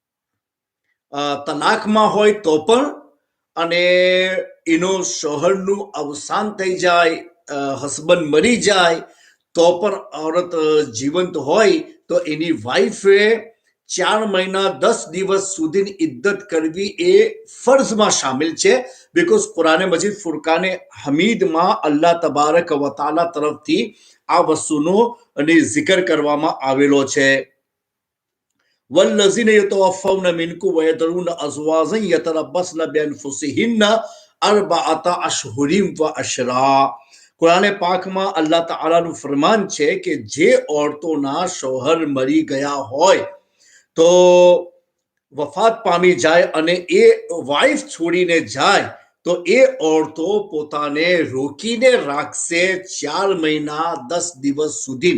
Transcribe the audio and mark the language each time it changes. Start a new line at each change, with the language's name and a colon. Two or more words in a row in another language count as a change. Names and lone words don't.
Gujarati: તલાકમાં હોય તો પણ, અને એનો શોહરનું અવસાન થઈ જાય, હસબન્ડ મરી જાય તો પણ औरत જીવંત હોય તો એની વાઈફે 4 મહિના 10 દિવસ સુધીની ઇદ્દત કરવી એ ફર્ઝમાં શામિલ છે. બિકોઝ કુરાને મજીદ ફુરકાને હમીદમાં અલ્લાહ
Arabic: تبارك وتعالى
Gujarati: તરફથી આ વસ્તુનો જિકર કરવામાં આવેલો છે.
Arabic: والذين يتوفون منكم ويذرون أزواجا يتربصن بأنفسهن 4 أشهر وعشرا.
Gujarati: કુરાને પાકમાં અલ્લાહ તાલાનું ફરમાન છે કે જે ઓરતોના શોહર મરી ગયા હોય તો વફાત પામી જાય અને એ વાઈફ છોડીને જાય તો એ ઓરતો પોતાને રોકીને રાખશે 4 મહિના 10 દિવસ સુધી.